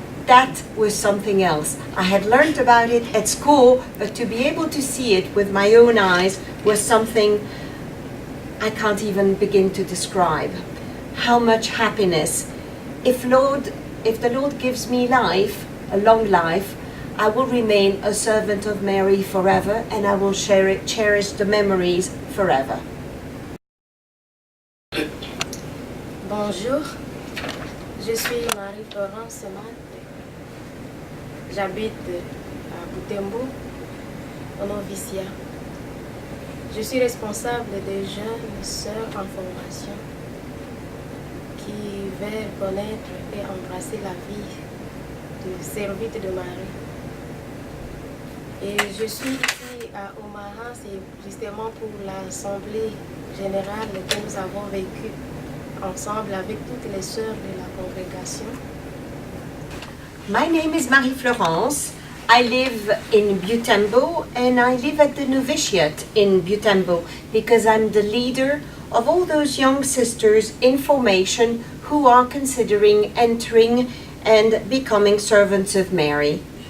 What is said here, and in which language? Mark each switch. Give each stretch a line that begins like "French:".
English: That was something else. I had learned about it at school, but to be able to see it with my own eyes was something I can't even begin to describe. How much happiness. If the Lord gives me life, a long life, I will remain a servant of Mary forever, and I will cherish the memories forever.
French: Bonjour, je suis Marie-Florence Matt. J'habite à Butembo, au noviciat. Je suis responsable des jeunes sœurs en formation qui veulent connaître et embrasser la vie de servite de Marie. Et je suis ici à Omaha, c'est justement pour l'Assemblée générale que nous avons vécue ensemble avec toutes les sœurs de la congrégation.
English: My name is Marie-Florence. I live in Butembo, and I live at the novitiate in Butembo because I'm the leader of all those young sisters in formation who are considering entering and becoming servants of Mary.